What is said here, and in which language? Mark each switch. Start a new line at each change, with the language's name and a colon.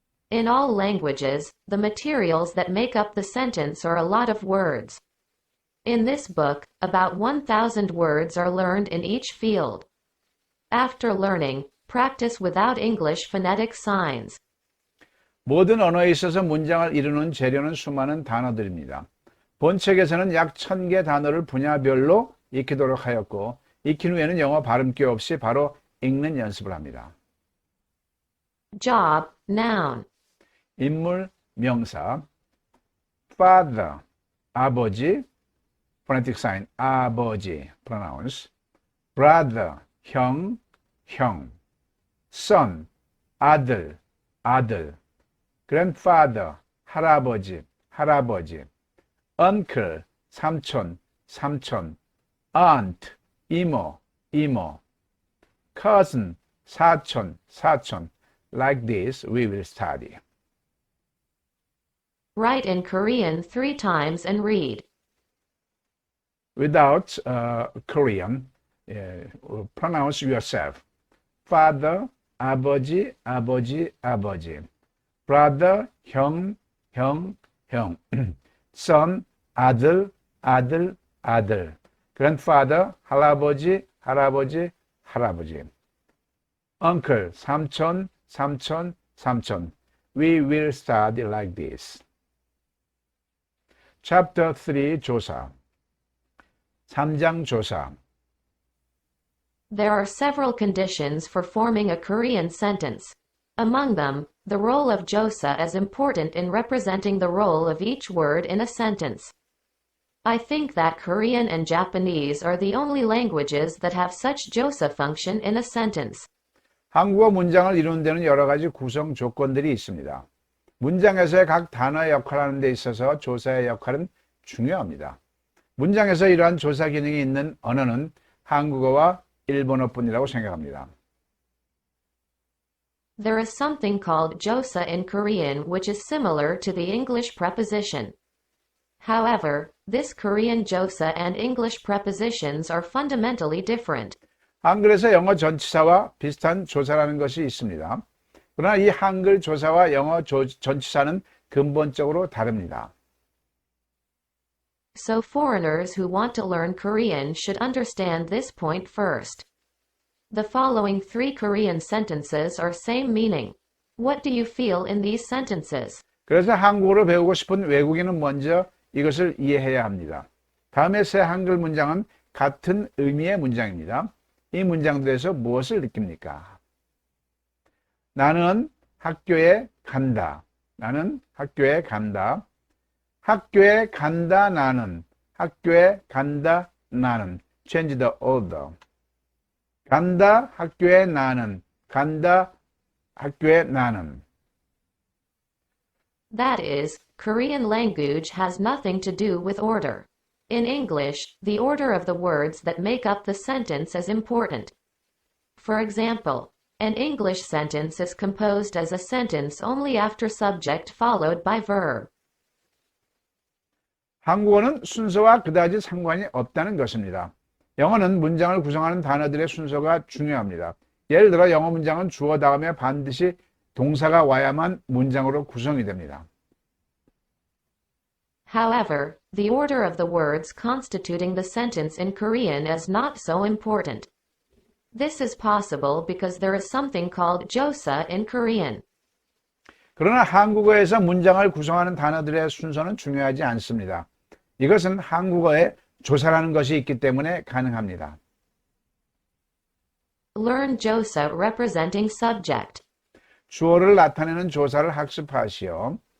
English: In all languages, the materials that make up the sentence are a lot of words. In this book, about 1,000 words are learned in each field. After learning, practice without English phonetic signs.
Korean: 모든 언어에 있어서 문장을 이루는 재료는 수많은 단어들입니다. 본 책에서는 약 1,000개 단어를 분야별로 익히도록 하였고, 익힌 후에는 영어 발음기 없이 바로 읽는 연습을 합니다.
English: Job, noun.
Korean: 인물, 명사. Father, 아버지.
English: Phonetic sign, 아버지. Pronounce. Brother, 형, 형.
Korean: Son, 아들, 아들. Grandfather, 할아버지, 할아버지. Uncle, 삼촌, 삼촌. Aunt, 이모, 이모. Cousin, 사촌, 사촌.
English: Like this, we will study. Write in Korean 3 times and read. Without Korean, pronounce yourself.
Korean: Father, 아버지, 아버지, 아버지. Brother, 형, 형, 형. Son, 아들, 아들, 아들. Grandfather, 할아버지, 할아버지, 할아버지. Uncle, 삼촌, 삼촌,
English: 삼촌. We will study like this.
Korean: Chapter 3 조사. 3장 조사.
English: There are several conditions for forming a Korean sentence. Among them, the role of josa is important in representing the role of each word in a sentence. I think that Korean and Japanese are the only languages that have such josa function in a sentence.
Korean: 한국어 문장을 이루는 데는 여러 가지 구성 조건들이 있습니다. 문장에서의 각 단어의 역할을 하는 데 있어서 조사의 역할은 중요합니다. 문장에서 이러한 조사 기능이 있는 언어는 한국어와 일본어뿐이라고 생각합니다.
English: There is something called josa in Korean which is similar to the English preposition. However, this Korean josa and English prepositions are fundamentally different.
Korean: 한글에서 영어 전치사와 비슷한 조사라는 것이 있습니다. 그러나 이 한글 조사와 영어 전치사는 근본적으로 다릅니다.
English: So foreigners who want to learn Korean should understand this point first. The following 3 Korean sentences are same meaning. What do you feel in these sentences?
Korean: 그래서 한국어를 배우고 싶은 외국인은 먼저 이것을 이해해야 합니다. 다음에 세 한글 문장은 같은 의미의 문장입니다. 이 문장들에서 무엇을 느낍니까? 나는 학교에 간다. 나는 학교에 간다. 학교에 간다 나는. 학교에 간다 나는.
English: Change the order.
Korean: 간다 학교에 나는. 간다 학교에 나는.
English: That is, Korean language has nothing to do with order. In English, the order of the words that make up the sentence is important. For example, an English sentence is composed as a sentence only after subject followed by verb.
Korean: 한국어는 순서와 그다지 상관이 없다는 것입니다. 영어는 문장을 구성하는 단어들의 순서가 중요합니다. 예를 들어 영어 문장은 주어 다음에 반드시 동사가 와야만 문장으로 구성이 됩니다.
English: However, the order of the words constituting the sentence in Korean is not so important. This is possible because there is something called josa in Korean.
Korean: 그러나 한국어에서 문장을 구성하는 단어들의 순서는 중요하지 않습니다. 이것은 한국어에 조사라는 것이 있기 때문에 가능합니다.
English: Learn josa representing subject.
Korean: 주어를 나타내는 조사를 학습하시오.